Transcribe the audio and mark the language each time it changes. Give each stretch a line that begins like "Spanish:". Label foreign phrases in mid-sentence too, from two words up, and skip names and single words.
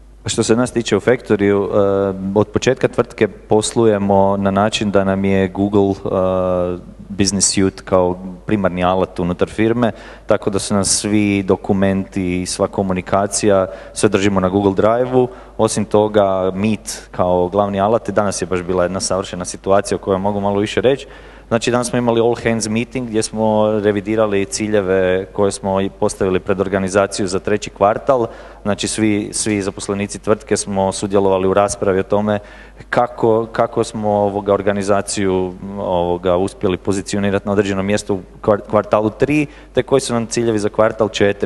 Croatian: Što se nas tiče u Factoryu, od početka tvrtke poslujemo na način da nam je Google Business Suite kao primarni alat unutar firme, tako da su nas svi dokumenti i sva komunikacija sve držimo na Google Drive-u. Osim toga, Meet kao glavni alat, danas je baš bila jedna savršena situacija o kojoj mogu malo više reći. Znači danas smo imali
English: all hands meeting
Croatian: gdje smo revidirali ciljeve koje smo postavili pred organizaciju za 3. kvartal. Znači svi zaposlenici tvrtke smo sudjelovali u raspravi o tome kako smo organizaciju uspjeli pozicionirati na određeno mjesto u kvartalu 3, te koji su nam ciljevi za kvartal 4.